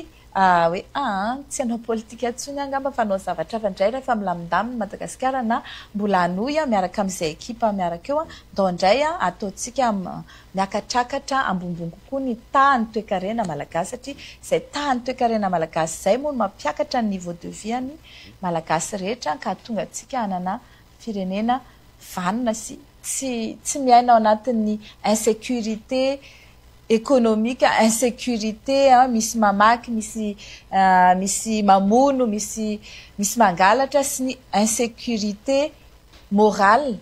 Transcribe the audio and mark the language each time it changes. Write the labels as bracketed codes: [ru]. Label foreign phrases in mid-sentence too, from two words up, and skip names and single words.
[mg] hoe tsy anao politika antsony angamba fa anao zavatra hafa indray rehefa milamindaminy Madagasikara na mbola hanohy miaraka amin'izay ekipa miaraka eo ndao indray ataontsika miakatrakatra ambombony kokoa ny tahan'ny toe-karena malagasy satria izay tahan'ny toe-karena malagasy izay moa no mampiakatra ny [fr] niveau de vie [mg] ny malagasy rehetra ka tonga antsika hanana firenena vanina sy tsy miaina ao anatin'ny [fr] insécurité économique, [mg] insécurité, misy mamaky, misy mamono, misy mangalatra sy ny [fr] insécurité morale.